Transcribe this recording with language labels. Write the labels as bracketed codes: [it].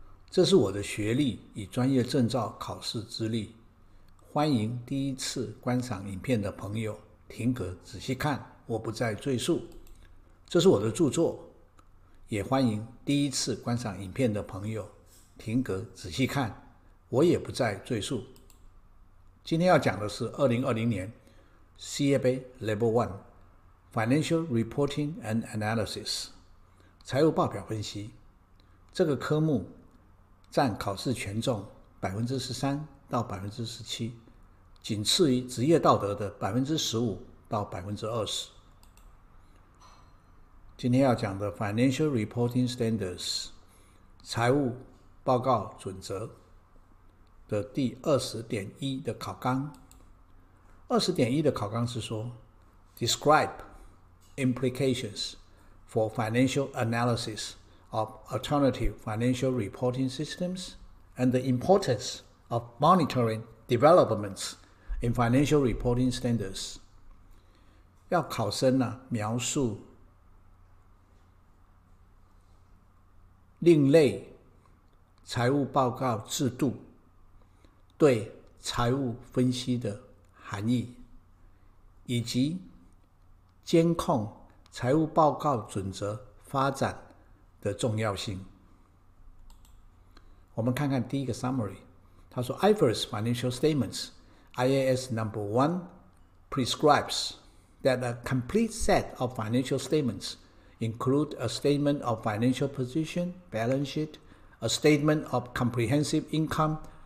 [zh] 这是我的学历与专业证照考试资历，欢迎第一次观赏影片的朋友停格仔细看，我不再赘述。这是我的著作，也欢迎第一次观赏影片的朋友停格仔细看，我也不再赘述。今天要讲的是2020年 [en] CFA Level I Financial Reporting and Analysis [zh] 财务报表分析。这个科目占考试权重 13% 到 17%， 仅次于职业道德的 15% 到 20%。今天要讲的 [en] Financial Reporting Standards [zh] 财务报告准则的第 20.1 的考纲。 20.1 的考纲是说 [en] Describe implications for financial analysis of alternative financial reporting systems and the importance of monitoring developments in financial reporting standards。 [zh] 要考生描述另类财务报告制度对财务分析的含义，以及监控财务报告准则发展的重要性。我们看看第一个 [en] summary， [zh] 他说 [en] IFRS Financial Statements IAS Number 1 prescribes that a complete set of financial statements include a statement of financial position, balance sheet, a statement of comprehensive income,